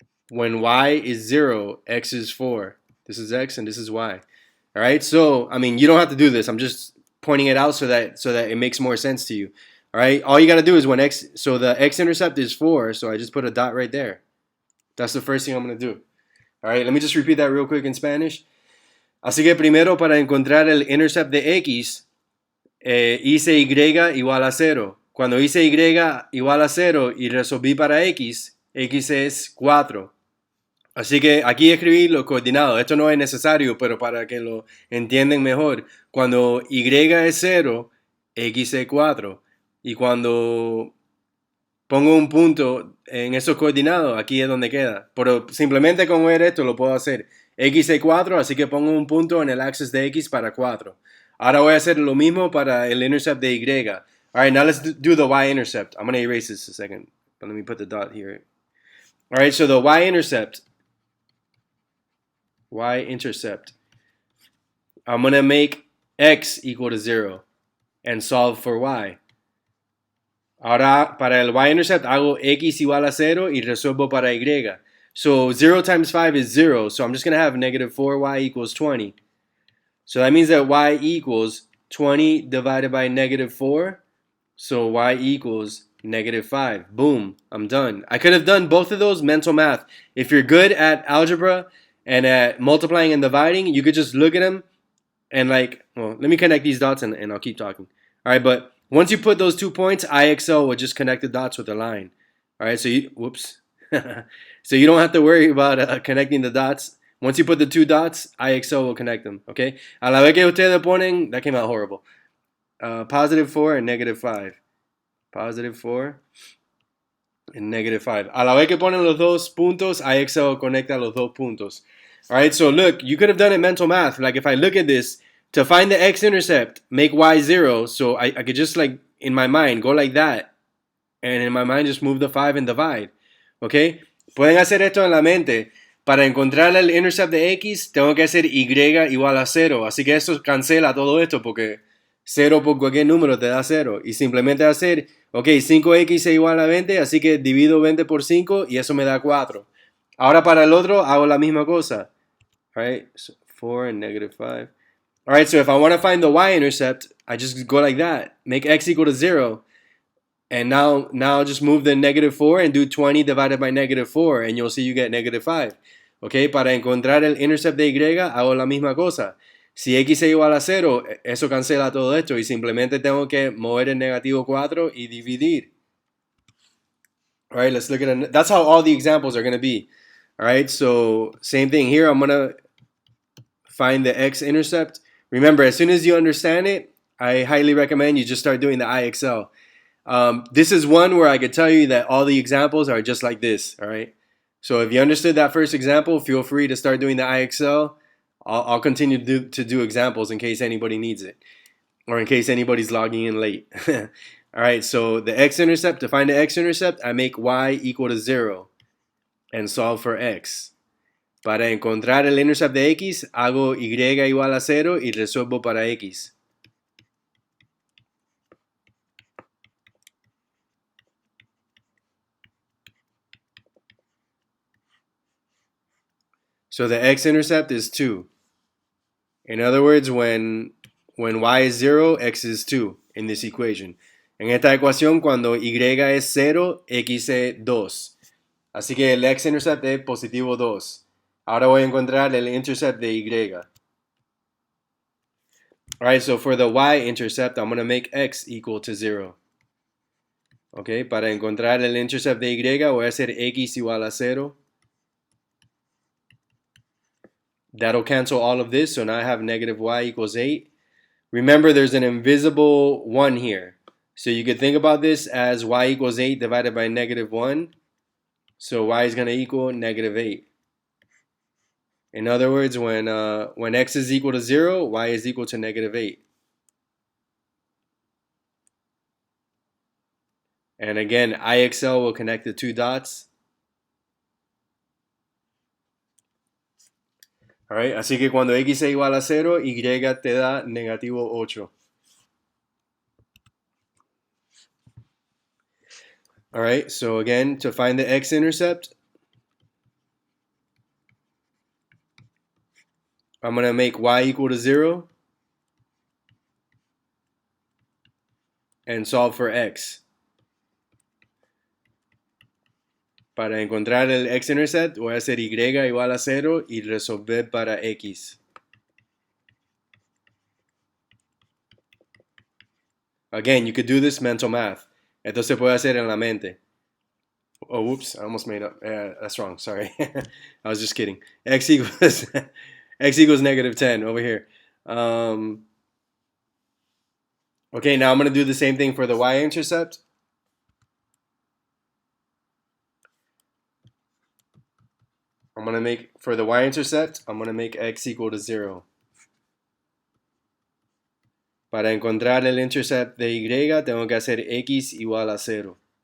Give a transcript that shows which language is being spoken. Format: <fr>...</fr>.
<en>When Y is 0, X is 4. This is X and this is Y. All right, so, I mean, you don't have to do this. I'm just pointing it out so that it makes more sense to you. All right, all you got to do is when X, so the X-intercept is 4, so I just put a dot right there. That's the first thing I'm going to do. All right, let me just repeat that real quick in Spanish.</en> <es>Así que primero, para encontrar el intercept de X, hice Y igual a 0. Cuando hice Y igual a 0 y resolví para X, X es 4. Así que aquí escribí los coordinados. Esto no es necesario, pero para que lo entiendan mejor. Cuando Y es 0, X es 4. Y cuando pongo un punto en esos coordinados, aquí es donde queda. Pero simplemente con ver esto lo puedo hacer. X es 4, así que pongo un punto en el axis de X para 4. Ahora voy a hacer lo mismo para el intercept de Y.</es> <en>Alright, now let's do the Y-intercept. I'm going to erase this a second. But let me put the dot here. Alright, so the Y-intercept. Y-intercept. I'm going to make X equal to 0 and solve for Y.</en> <es>Ahora, para el Y-intercept, hago X igual a 0 y resuelvo para Y.</es> <en>So 0 times 5 is 0. So I'm just going to have negative 4y equals 20. So that means that y equals 20 divided by negative 4. So y equals negative 5. Boom, I'm done. I could have done both of those mental math. If you're good at algebra and at multiplying and dividing, you could just look at them and like, well, let me connect these dots and I'll keep talking. All right, but once you put those 2 points, IXL will just connect the dots with a line. All right, so you, whoops. So you don't have to worry about connecting the dots. Once you put the 2 dots, IXL will connect them, okay?</en> <es>A la vez que ustedes ponen,</es> <en>that came out horrible. Positive 4 and negative 5. Positive 4 and negative 5.</en> <es>A la vez que ponen los dos puntos, IXL conecta los dos puntos.</es> <en>All right, so look, you could have done it mental math. Like if I look at this, to find the X-intercept, make Y 0. So I could just like, in my mind, go like that. And in my mind, just move the 5 and divide. Okay?</en> <es>Pueden hacer esto en la mente. Para encontrar el intercept de X, tengo que hacer Y igual a 0. Así que eso cancela todo esto porque 0 por cualquier número te da 0. Y simplemente hacer, ok, 5X es igual a 20, así que divido 20 por 5 y eso me da 4. Ahora para el otro hago la misma cosa.</es> <en>Alright, so 4 and negative 5. Alright, so if I want to find the Y-intercept, I just go like that. Make X equal to 0. And now just move the negative 4 and do 20 divided by negative 4. And you'll see you get negative 5.</en> <es>Okay, para encontrar el intercept de Y, hago la misma cosa. Si X es igual a 0, eso cancela todo esto. Y simplemente tengo que mover el negativo 4 y dividir.</es> <en>Alright, let's look at it. That's how all the examples are going to be. Alright, so same thing here. I'm going to find the X intercept. Remember, as soon as you understand it, I highly recommend you just start doing the IXL. This is one where I could tell you that all the examples are just like this, all right? So if you understood that first example, feel free to start doing the IXL. I'll continue to do examples in case anybody needs it or in case anybody's logging in late. All right, so the X-intercept, to find the X-intercept, I make Y equal to 0 and solve for X.</en> <es>Para encontrar el intercept de X, hago Y igual a 0 y resuelvo para X.</es> <en>So the X-intercept is 2. In other words, when Y is 0, X is 2 in this equation.</en> <es>En esta ecuación, cuando Y es 0, X es 2. Así que el X-intercept es positivo 2. Ahora voy a encontrar el intercept de Y.</es> <en>Alright, so for the Y-intercept, I'm going to make X equal to 0.</en> <es>Okay, para encontrar el intercept de Y, voy a hacer X igual a 0.</es> <en>That'll cancel all of this, so now I have negative Y equals 8. Remember, there's an invisible 1 here. So you could think about this as Y equals 8 divided by negative 1. So Y is going to equal negative 8. In other words, when X is equal to 0, Y is equal to negative 8. And again, IXL will connect the 2 dots.</en> <es>Alright, así que cuando X es igual a 0, Y te da negativo 8.</es> <en>Alright, so again, to find the X-intercept, I'm going to make Y equal to 0 and solve for X.</en> <es>Para encontrar el X-intercept, voy a hacer Y igual a 0 y resolver para X.</es> <en>Again, you could do this mental math.</en> <es>Esto se puede hacer en la mente.</es> <en>Oh, whoops, I almost made up. That's wrong, sorry. I was just kidding. X equals, X equals negative 10 over here. Okay, now I'm going to do the same thing for the Y-intercept. I'm going to make, for the y-intercept, I'm going to make x equal to 0.</en> <es>Para encontrar el intercept de y, tengo que hacer x igual a 0.</es>